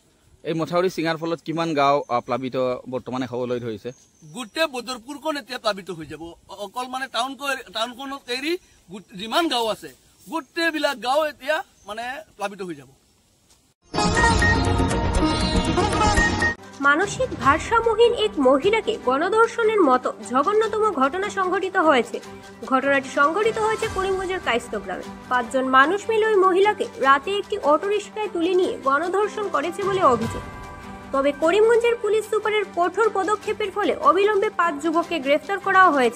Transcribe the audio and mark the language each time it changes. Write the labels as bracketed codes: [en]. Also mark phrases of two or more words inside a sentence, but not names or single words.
[as] এই মথাউৰি ছিঙাৰ ফলত কিমান গাঁও প্লাবিত বৰ্তমানে হ'বলৈ ধৰিছে? গোটেই বদৰপুৰখন এতিয়া প্লাবিত হৈ যাব। অকল মানে টাউনখনক এৰি যিমান গাঁও আছে গোটেইবিলাক গাঁও এতিয়া মানে প্লাবিত হৈ যাব। [bn] মানসিক ভারসাম্যহীন এক মহিলাকে গণধর্ষণের মতো জঘন্যতম ঘটনা সংঘটিত হয়েছে। ঘটনাটি সংঘটিত হয়েছে করিমগঞ্জের কাইস্তো গ্রামে। 5 জন মানুষ মিলে ওই মহিলাকে রাতে একটি অটোরিকশায় তুলে নিয়ে গণধর্ষণ করেছে বলে অভিযোগ। তবে করিমগঞ্জের পুলিশ সুপারের কঠোর পদক্ষেপের ফলে অবিলম্বে 5 যুবককে গ্রেফতার করা হয়েছে।